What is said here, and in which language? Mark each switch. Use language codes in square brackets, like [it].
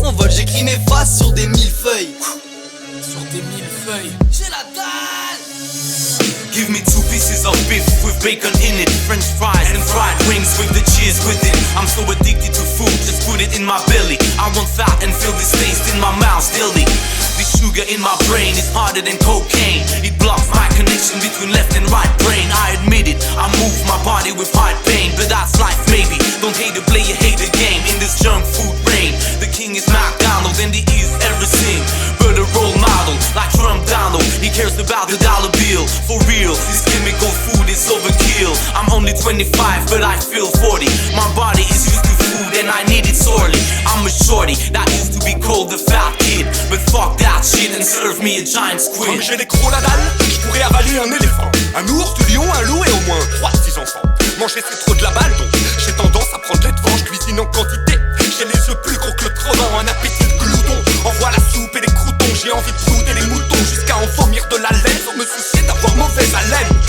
[fr] j'écris mes phrases sur des millefeuilles. Sur des millefeuilles. J'ai la dalle. [en] Give me 2 pieces of beef with bacon in it, French fries and fried wings with the cheese with it. I'm so addicted to food, just put it in my belly. I want fat and feel this taste in my mouth daily. The sugar in my brain is harder than cocaine. It blocks my connection between left and right brain. I admit it, I move my body with hard pain, but that's life maybe. Don't hate the player, hate the game. In this junk food rain, the king is McDonald's and he is everything but a role model. Like Trump Donald, he cares about the dollar bill. For real, this chemical food is overkill. I'm only 25 but I feel 40. My body is used to food and I need it sorely. I'm a shorty that used to be called the fat kid, but fuck that shit and serve me a giant squid. [fr] Comme j'ai des crocs la dalle, je pourrais avaler un éléphant, un ours, du lion, un loup et au moins 3 de 6 enfants. Manger c'est trop de la balle donc j'ai tendance à prendre les devants. Je cuisine en quantité, j'ai les yeux plus gros que le tronc. Un appétit de glouton, envoie la soupe et les croutons. J'ai envie de brouter les moutons jusqu'à en vomir de la laine, sans me soucier d'avoir mauvaise haleine.